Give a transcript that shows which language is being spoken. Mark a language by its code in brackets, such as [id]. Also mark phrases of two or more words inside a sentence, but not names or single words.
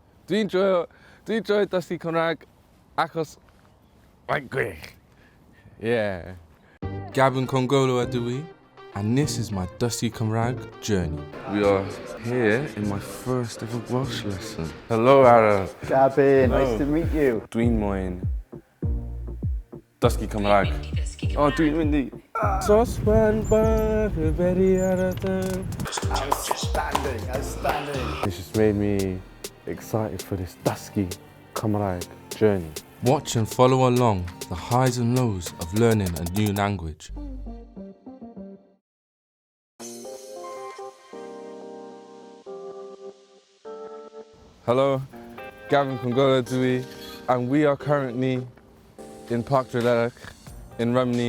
[cy] Dwi'n joio dysgu Cymraeg achos mae'n gwych. [en] Yeah. [cy] Gabin ydw i, [en] and this is my [cy] dysgu Cymraeg [en] journey. We are here in my first ever Welsh lesson. Hello, Ara. Gabin, nice to meet you. [cy] Dwi'n moyn dysgu Cymraeg. Oh, dwi'n mynd i sosban bach y beri ar y dyn. [en] Outstanding. It's just made me excited for this [cy] dysgu Cymraeg [en] journey. Watch and follow along the highs and lows of learning a new language. Hello, [cy] Gabin ydw i, [en] and we are currently in Parc Drylech in Rhan.